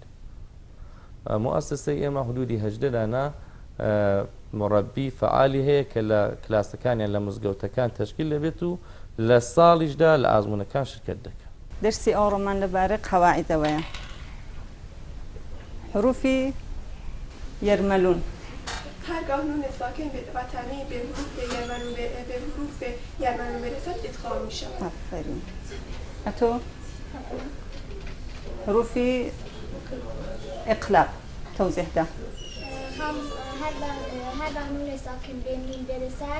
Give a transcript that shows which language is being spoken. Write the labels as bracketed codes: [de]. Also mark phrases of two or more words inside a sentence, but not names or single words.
[ckb] مؤسسەی ئێمە حدودی 18 دانە مڕەبی فعالی هەیە کە لە کلاسەکانیان لە مزگەوتەکان تەشکیل دەبێت و لە ساڵیشدا لە ئازموونەکان شرکت دەکەن. دەرسی ئەوڕۆمان لەبارەی قەواعیدەوەیە. حروفی یەرمەلوون [fa] هرگاه نون ساکن به وطنی به حروف یرملون برسد ادغام می شود. آفرین. اتو حروفی اقلاب توضیح ده. هر نون ساکن به میم برسد